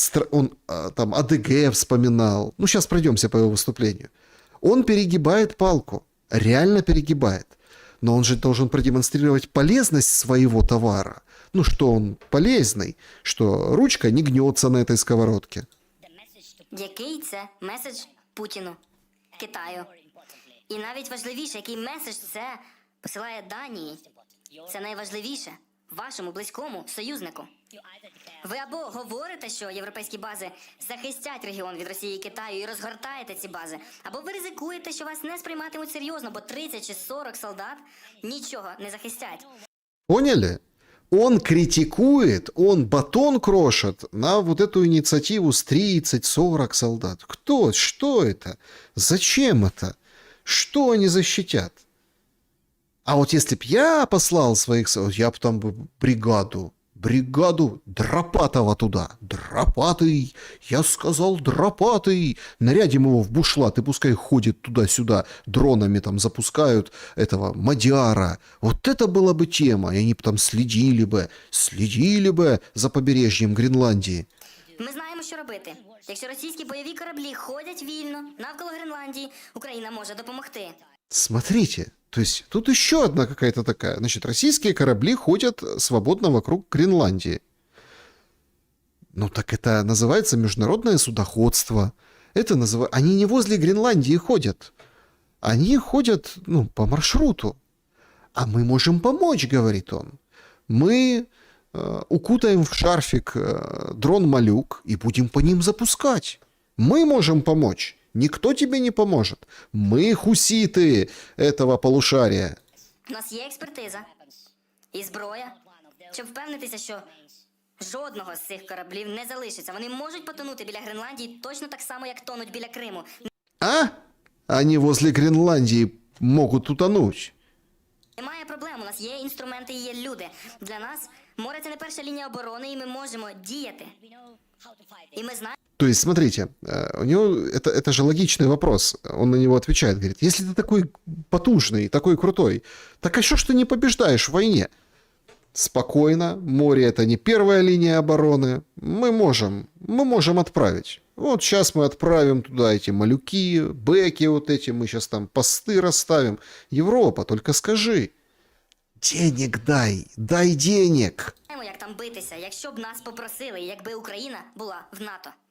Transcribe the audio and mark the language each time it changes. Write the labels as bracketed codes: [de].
[ru] Он там АДГ вспоминал. Ну, сейчас пройдемся по его выступлению. Он перегибает палку, реально перегибает. Но он же должен продемонстрировать полезность своего товара. Ну, что он полезный, что ручка не гнется на этой сковородке. [uk] який це меседж Путіну, Китаю. І навіть важливіше, який меседж це посилає Данії. Це найважливіше вашому близькому союзнику. Ви або говорите, що європейські бази захистять регіон від Росії і Китаю і розгортаєте ці бази, або ви ризикуєте, що вас не сприйматимуть серйозно, бо 30 чи 40 солдат нічого не захистять. [ru] Поняли? Он критикует, он батон крошит на вот эту инициативу с 30-40 солдат. Кто? Что это? Зачем это? Что они защитят? А вот если б я послал своих солдат, я бы там бригаду Дропатова туда. Дропатый, я сказал Дропатый. Нарядим его в бушлат и пускай ходит туда-сюда. Дронами там запускают этого Мадяра. Вот это была бы тема. И они бы там следили бы за [uk] побережжям Гренландії. Ми знаємо, що робити. Якщо російські бойові кораблі ходять вільно навколо Гренландії, Україна може допомогти. [ru] Смотрите, то есть тут еще одна какая-то такая. Значит, российские корабли ходят свободно вокруг Гренландии. Ну так это называется международное судоходство. Это Они не возле Гренландии ходят. Они ходят, по маршруту. А мы можем помочь, говорит он. Мы укутаем в шарфик дрон-малюк и будем по ним запускать. Мы можем помочь. Никто тебе не поможет. Мы хуситы этого полушария. [uk] У нас є експертиза і зброя, щоб впевнитися, що жодного з цих кораблів не залишиться. Вони можуть потонути біля Гренландії точно так само, як тонуть біля Криму. А? [ru] Они возле Гренландии могут утонуть. [uk] Немає проблем, у нас є інструменти і є люди. Для нас море – це не перша лінія оборони, і ми можемо діяти. І ми знаємо. [ru] То есть, смотрите, у него это же логичный вопрос. Он на него отвечает, говорит, если ты такой потужный, такой крутой, так а что ж ты не побеждаешь в войне? Спокойно, море это не первая линия обороны, мы можем отправить. Вот сейчас мы отправим туда эти малюки, бэки вот эти, мы сейчас там посты расставим. Европа, только скажи, денег дай денег. [uk] Як там битися, якщо б нас попросили, якби Україна була в НАТО.